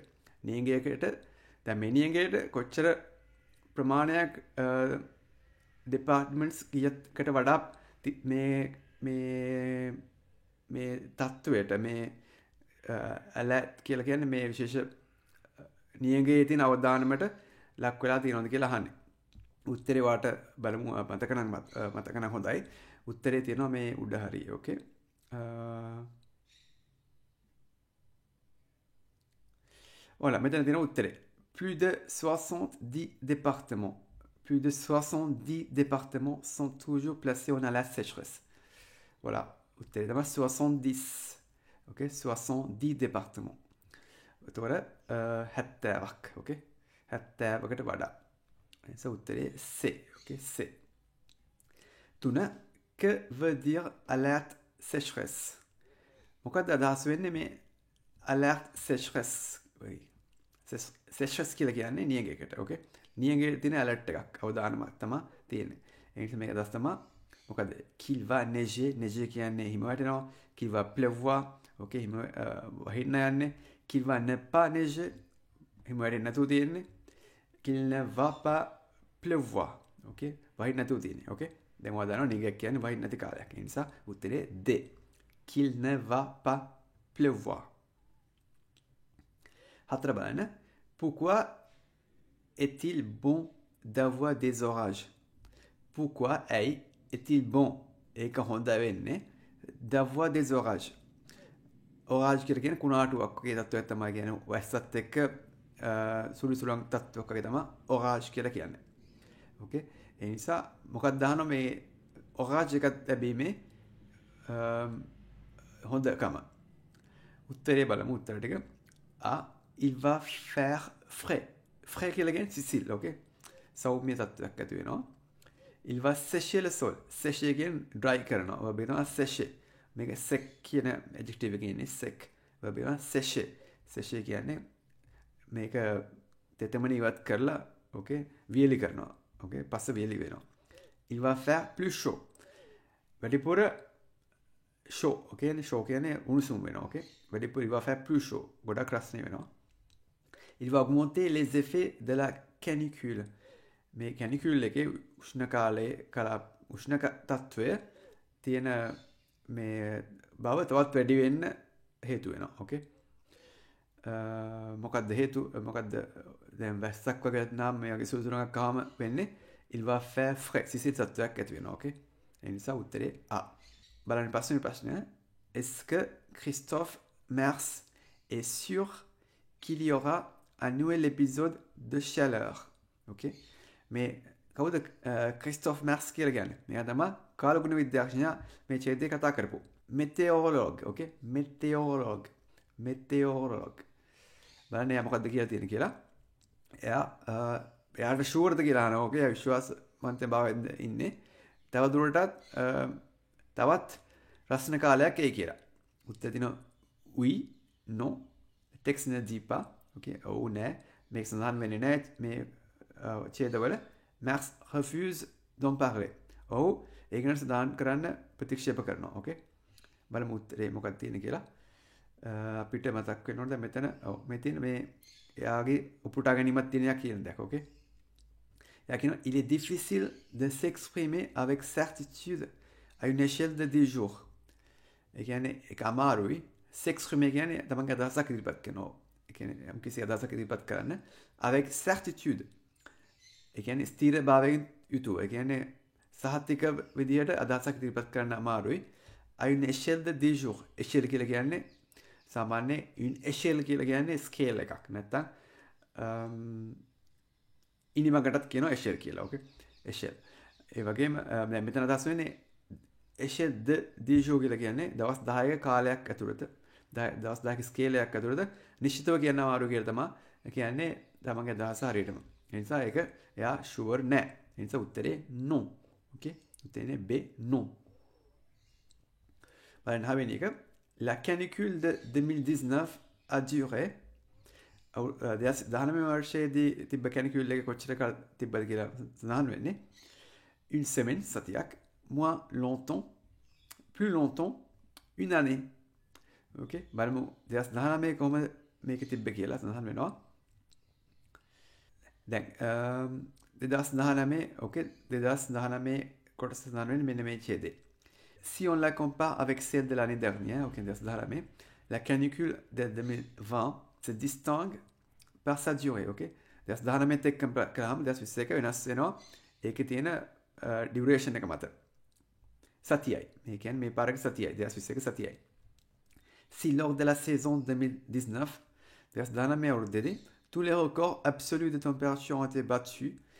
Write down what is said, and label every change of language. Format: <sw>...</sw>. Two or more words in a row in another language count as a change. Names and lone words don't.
<si>නියඟයකට දැන් මේ නියඟයට කොච්චර ප්‍රමාණයක් departments කීයකට වඩා මේ තත්ත්වයට මේ alert කියලා කියන්නේ මේ විශේෂ නියඟයේ තියෙන අවදානමට ලක් වෙලා තියෙනවද කියලා අහන්නේ. උත්තරේ වාට බලමු මතක නම් හොඳයි. උත්තරේ තියෙනවා මේ උඩ හරිය. ඕකේ.</si> <fr>Voilà, maintenant</fr> <si>තියෙනවා උත්තරේ.</si> <fr>Plus de 70 départements. Plus de 70 départements sont toujours placés en alerte sécheresse. Voilà,</fr> <si>උත්තරේ තමයි 70. Okay,</si> <fr>70 départements.</fr> <si>එතකොට 70ක්. Okay. 70කට වඩා. එතකොට උත්තරේ C. Okay, C.</si> <fr>තුන que veut dire alerte sécheresse?</fr> <si>මොකක්ද අදහස් වෙන්නේ මේ</si> <fr>alert sécheresse?</fr> <si>sécheresse කියලා කියන්නේ නියඟයකට. ඕකේ. නියඟයේ තියෙන alert එකක් අවදානමක් තමයි තියෙන්නේ. ඒ නිසා මේක අදහස් තමයි මොකද</si> <fr>qu'il va neiger.</fr> <si>neiger කියන්නේ හිම වැටෙනවා.</si> <fr>qu'il va pleuvoir.</fr> <si>ඕකේ හිම වහින්න යන්නේ.</si> <fr>qu'il va ne pas neiger.</fr> <si>හිම වැටෙන්නේ නැතුව තියෙන්නේ.</si> <fr>qu'il ne va pas pleuvoir.</fr> <si>ඕකේ. වහින්න නැතුව තියෙන්නේ. ඕකේ. දැන් ඔයා දන්නවා නියඟයක් කියන්නේ වහින්න නැති කාලයක්. ඒ නිසා උත්තරේ D.</si> <fr>qu'il ne va pas pleuvoir. Pourquoi est-il bon d'avoir des orages? Pourquoi est-il bon d'avoir des orages?</fr> <si>Orage කියලා කියන්නේ කුණාටුවක් වගේ තත්ත්වයක් තමයි කියන්නේ වැස්සත් එක්ක සුළු සුළං තත්ත්වයක් වගේ තමයි orage කියලා කියන්නේ. ඕකේ ඒ නිසා මොකක්ද දානවා මේ ඔරාජ් එකක් ලැබීමේ හොඳකම උත්තරේ බලමු උත්තර ටික</si> <fr>il va faire frais frais</fr> <si>කියලා කියන්නේ සිසිල් ඕකේ සෞම්‍ය තත්ත්වයක් ඇති වෙනවා</si> <fr>il va sécher le sol sécher</fr> <si>කියන්නේ dry කරනවා verb එක sécher මේක sec කියන adjective එකේ ඉන්නේ sec verb එක sécher sécher කියන්නේ මේක තෙතමන ඉවත් කරලා ඕකේ වියලි කරනවා ඕකේ පස්ස වියලි වෙනවා</si> <fr>il va faire plus chaud</fr> <si>වැඩිපුර chaud ඕකේ chaud කියන්නේ උණුසුම් වෙනවා ඕකේ වැඩිපුර</si> <fr>il va faire plus chaud</fr> <si>ගොඩක් රස්නේ වෙනවා</si> <fr>il va augmenter les effets de la canicule</fr> <si>මේ canicule එකේ උෂ්ණ කාලයේ උෂ්ණ තත්ත්වය තියෙන මේ බව තවත් වැඩි වෙන්න හේතු වෙනවා ඕකේ මොකක්ද හේතු මොකක්ද දැන් වැස්සක් වගේ නම් මේ වගේ සුළුසුණක් ආවම වෙන්නේ</si> <fr>il va faire frais</fr> <si>සිසිල් තත්ත්වයක් ඇති වෙනවා ඕකේ ඒ නිසා උත්තරේ A බලන්න පස්වෙනි ප්‍රශ්නය</si> <fr>est-ce que Christophe Mers est sûr qu'il y aura un nouvel épisode de Chaleur</fr> <si>ඕකේ මේ කවුද Christophe Mers කියලා කියන්නේ මෙයා තමයි කාලගුණ විද්‍යාඥයා මේ ඡේදයේ කතා කරපු meteorologue ඕකේ meteorologue බලන්න එයා මොකද්ද කියලා තියෙන කියලා එයාට ෂුවර්ද කියලා අහනවා ඕකේ එයා විශ්වාසවන්ත බවෙන් ඉන්නේ තව දුරටත් තවත් රස්න කාලයක් එයි කියලා උත්තර දින</si> <fr>oui non texte ne dit pas</fr> <si>ඕකේ ඔව් නෑ මේක සඳහන් වෙන්නේ නෑ මේ ඡේදවල</si> <fr>Mers refuse d'en parler</fr> <si>ඔව් ඒක නේද සඳහන් කරන්න ප්‍රතික්ෂේප කරනවා ඕකේ බලමු උත්තරේ මොකක්ද තියෙන්නේ කියලා අපිට මතක් වෙනවද මෙතන ඔව් මේ තියෙන මේ එයාගේ උපුටා ගැනීමක් තියෙන යක් කියන දෙයක් ඕකේ එයා කියනවා</si> <fr>il est difficile de s'exprimer avec certitude à une échelle de 10 jours</fr> <si>ඒ කියන්නේ ඒක අමාරුයි s'exprimer කියන්නේ තමන්ගේ අදහසක් ඉදිරිපත් කරනවා ඒ කියන්නේ යම් කිසි අදහසක් ඉදිරිපත් කරන්න</si> <fr>avec certitude</fr> <si>ඒ කියන්නේ ස්ථිරභාවයෙන් යුතුව ඒ කියන්නේ සහතික විදියට අදහසක් ඉදිරිපත් කරන්න අමාරුයි</si> <fr>à une échelle de 10 jours</fr> <si>échelle කියලා කියන්නේ සාමාන්‍ය</si> <fr>une échelle</fr> <si>කියලා කියන්නේ scale එකක් නැත්තම් ඉනිමකටත් කියනවා échelle කියලා ඕකේ échelle ඒ වගේම දැන් මෙතන අදහස් වෙන්නේ</si> <fr>échelle de 10 jours</fr> <si>කියලා කියන්නේ දවස් 10ක කාලයක් ඇතුළත දවස් 10ක ස්කේල් එකක් ඇතුළත නිශ්චිතව කියන්න අමාරු කියලා තමයි කියන්නේ තමන්ගේ අදහස හරියටම ඒ නිසා ඒක එයා ෂුවර් නෑ ඒ නිසා උත්තරේ no ඕකේ උත්තරේ B no බලන්න හවෙනි එක</si> <fr>La canicule de 2019 a duré.</fr> <si>19 वर्षයේදී තිබ්බ canicule එක කොච්චර කාල තිබ්බද කියලා සඳහන් වෙන්නේ.</si> <fr>Une semaine</fr> <si>සතියක්,</si> <fr>moins longtemps, plus longtemps, une année.</fr> <en>Okay?</en> <si>බලමු 2019 කොහොමද මේක තිබ්බ කියලා සඳහන් වෙනවා. දැන් 2019 okay 2019 කොටස සඳහන් වෙන්නේ මෙන්න මේ ඡේදේ.</si> <fr>Si on la compare avec celle de l'année dernière, okay, la canicule de 2020 se distingue par sa durée.</fr> <en>Okay? duration</en> <fr>Si lors de la saison 2019, tous les records absolus de température ont été battus,</fr>